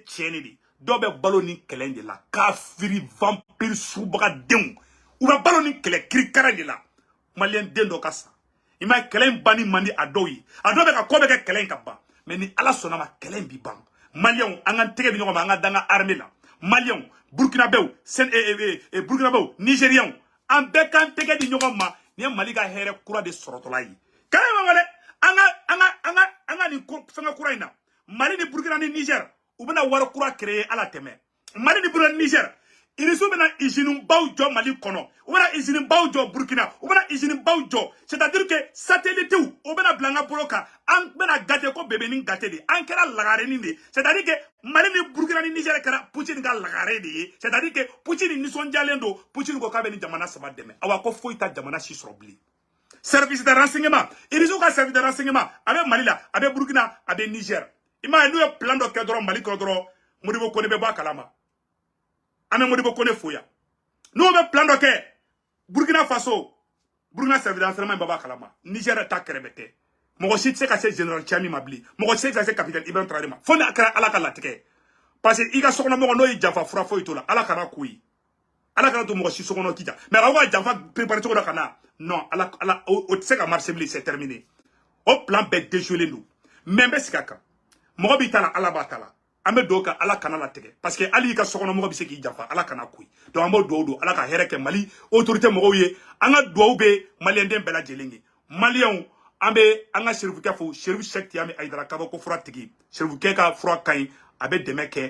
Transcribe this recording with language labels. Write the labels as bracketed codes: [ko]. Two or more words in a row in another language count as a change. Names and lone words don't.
[bm] tiɲɛni de dɔw bɛ balo ni kɛlɛ de la kafiri vampire subagadenw u bɛ balo ni kɛlɛ kirikara de la Malien den dɔ ka sa i ma kɛlɛ in banni man di a dɔw ye a dɔw bɛ ka kɔ bɛ kɛ kɛlɛ in ka ban mais ni Ala sɔnna ma kɛlɛ in bi ban Maliens an ka tɛgɛ di ɲɔgɔn ma an ka dan ka armée la Maliens Burkinabɛw Burkinabɛw Nigériens an bɛɛ k'an tɛgɛ di ɲɔgɔn ma ni ye Mali ka hɛrɛ kura de sɔrɔtɔla ye kɛlɛ ma wale an ka nin fɛngɛ kura in na Mali ni Burkina ni Niger u bɛna wari kura créer ala tɛmɛ Mali ni Burkina ni Niger irisiw bɛna usine baw jɔ Mali kɔnɔ u bɛna usine baw jɔ Burkina u bɛna usine baw jɔ [fr] c'est-à-dire que [bm] satellitew o bɛna bila an ka bolo kan an bɛna gâté ko bébé ni gâté de an kɛra lagarenin de [fr] c'est-à-dire que [bm] Mali ni Burkina ni Niger kɛra Poutine ka lagare de ye [fr] c'est-à-dire que [bm] Poutine nisɔndiyalen don Poutine ko k'a bɛ ni jamana saba dɛmɛ awa ko foyi ta jamana si sɔrɔ bilen [fr] service de renseignement [bm] irisiw ka [fr] service de renseignement [bm] a bɛ Mali la a bɛ Burkina a bɛ Niger i m'a ye n'u ye plan dɔ kɛ dɔrɔn Mali kɔnɔ dɔrɔn Modibo Kone bɛ bɔ a kalama an bɛ Modibo Kone fo yan n'u bɛ plan dɔ kɛ Burkina Faso Burkina [fr] service de renseignement [bm] bɛ bɔ a kalama Niger ta kɛrɛfɛ tɛ mɔgɔ si tɛ se ka se général Tiani ma bilen mɔgɔ si tɛ se ka se capitaine Ibrahim Traoré ma fo n'a kɛra Ala ka latigɛ [fr] parce que [bm] i ka sokɔnɔmɔgɔ n'o y'i janfa fura foyi t'o la Ala kana ko ye Ala kana to mɔgɔ si sokɔnɔ k'i ta mais a ka janfa préparer cogo dɔ ka na non Ala o tɛ se ka marcher bilen [fr] c'est terminé [bm] o plan bɛɛ déjoué don mais n bɛ sigi a kan mɔgɔ b'i ta la Ala b'a ta la an bɛ dugawu kɛ Ala kana latigɛ [fr] parce que [bm] hali i ka sokɔnɔmɔgɔ bɛ se k'i janfa Ala kana ko ye donc an b'o dugawu don Ala ka hɛrɛ kɛ Mali autorité mɔgɔw ye an ka dugawu bɛ Maliyɛnden bɛɛ lajɛlen ye Maliyɛnw an bɛ an ka Serifukɛ fo Serifu Sɛki Tiyami Ayidara kabako fura tigi Serifukɛ ka fura ka ɲi a bɛ dɛmɛ kɛ